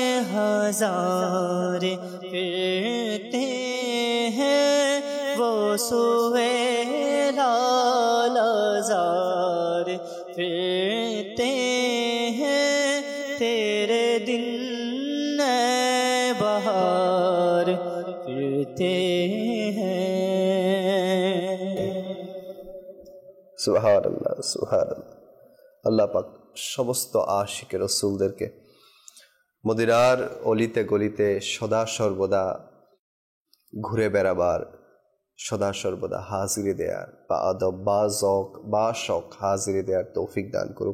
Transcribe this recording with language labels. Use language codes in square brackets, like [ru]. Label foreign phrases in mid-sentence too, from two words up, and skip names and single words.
[ur] ہزار پھرتے ہیں وہ سوئے لالا زار پھرتے ہیں تیرے دن بہار پھرتے ہیں [ar] سبحان الله سبحان الله [bn] পাক সমস্ত আশিক রাসূলদেরকে মদিনার অলিতে গলিতে সদা সর্বদা ঘুরে বেড়াবার সদা সর্বদা হাজিরি দেয়ার বা আদব বা জক বা শখ হাজিরি দেয়ার তৌফিক দান করুক।